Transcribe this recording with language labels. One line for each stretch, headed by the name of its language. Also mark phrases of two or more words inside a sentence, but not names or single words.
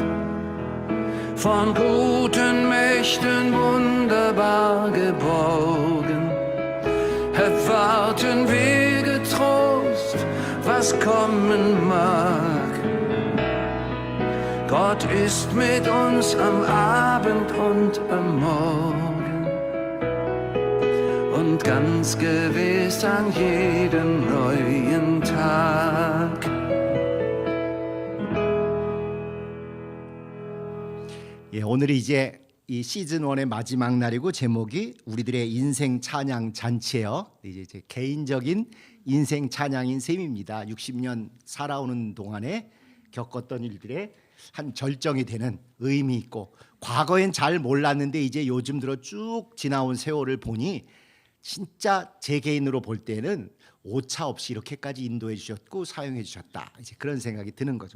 German: Von guten Mächten wunderbar geborgen, erwarten wir getrost, was kommen mag. Gott ist mit uns am Abend und am Morgen und ganz gewiss an jedem neuen Tag.
Korean: 예, 오늘이 이제 이 시즌 1의 마지막 날이고 제목이 우리들의 인생 찬양 잔치예요. 이제 제 개인적인 인생 찬양인 셈입니다. 60년 살아오는 동안에 겪었던 일들의 한 절정이 되는 의미 있고, 과거엔 잘 몰랐는데 이제 요즘 들어 쭉 지나온 세월을 보니 진짜 제 개인으로 볼 때는 오차 없이 이렇게까지 인도해 주셨고 사용해 주셨다, 이제 그런 생각이 드는 거죠.